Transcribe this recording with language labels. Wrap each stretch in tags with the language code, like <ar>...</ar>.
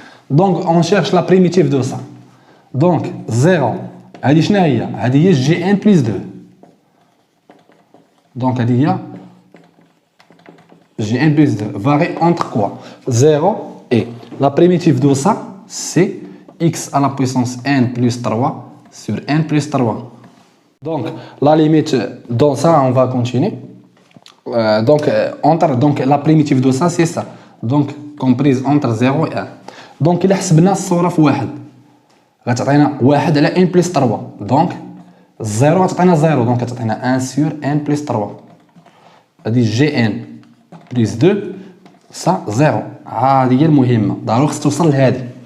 <fr>Donc on cherche la primitive de ça.</fr> <ar>Donc 0 هذه شنو هي؟ هذه هي g n plus 2.</ar> <fr>Donc</fr> <ar>هذه هي</ar> <fr>g n plus 2 varie entre quoi? 0 et la primitive de ça c'est x à la puissance n plus 3 sur n plus 3. Donc la limite dans ça on va continuer. Donc la primitive de ça c'est ça. Donc comprise entre 0 et 1.</fr> <ar>Donc إلا حسبنا الصورة في واحد غتعطينا واحد على n plus 3 دونك 0 غتعطينا 0 دونك غتعطينا</ar> <fr>1 sur n plus 3</fr> <ar>هادي جي ان بلس 2 سا 0 هادي هي المهمة ضروري خص توصل لهادي.</ar>